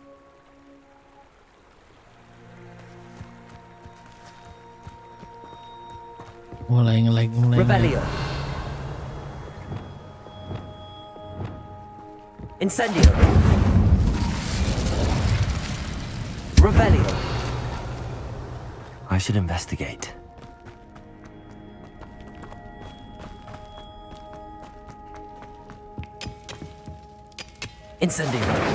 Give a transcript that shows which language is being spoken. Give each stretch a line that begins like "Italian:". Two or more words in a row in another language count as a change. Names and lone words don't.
Indonesian: Mulai nge-lag.
English: Revelio. Incendio. Revelio. I should investigate. Incendio.